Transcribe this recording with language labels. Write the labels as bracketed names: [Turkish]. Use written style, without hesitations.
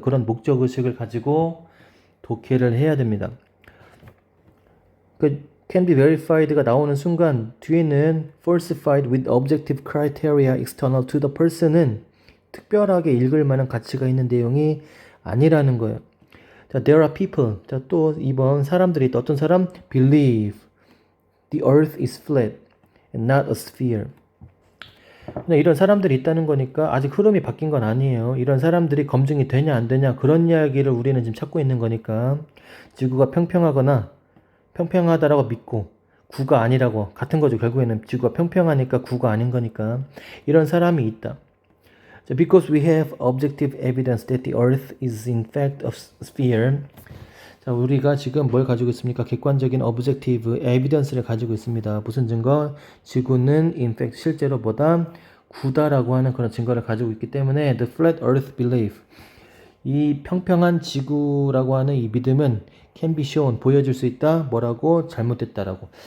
[Korean] 그런 목적의식을 가지고 독해를 해야 됩니다. [English] can be verified [Korean] 가 나오는 순간 뒤에는 [English] falsified with objective criteria external to the person [Korean] 은 특별하게 읽을 만한 가치가 있는 내용이 아니라는 거예요. 자, [English] there are people. [Korean] 자, 또 2번 사람들이 있다. 어떤 사람? [English] believe the earth is flat and not a sphere. [Korean] 이런 사람들이 있다는 거니까 아직 흐름이 바뀐 건 아니에요. 이런 사람들이 검증이 되냐 안 되냐 그런 이야기를 우리는 지금 찾고 있는 거니까 지구가 평평하다라고 믿고 구가 아니라고 같은 거죠. 결국에는 지구가 평평하니까 구가 아닌 거니까 이런 사람이 있다. [English] Because we have objective evidence that the earth is in fact a sphere. [Korean] 자, 우리가 지금 뭘 가지고 있습니까? 객관적인 objective evidence를 가지고 있습니다. 무슨 증거? 지구는 [English] in fact [Korean] 실제로 보다 구다라고 하는 그런 증거를 가지고 있기 때문에 [English] the flat earth belief [Korean] 이 평평한 지구라고 하는 이 믿음은 [English] can be shown [Korean] 보여줄 수 있다. 뭐라고? 잘못됐다라고.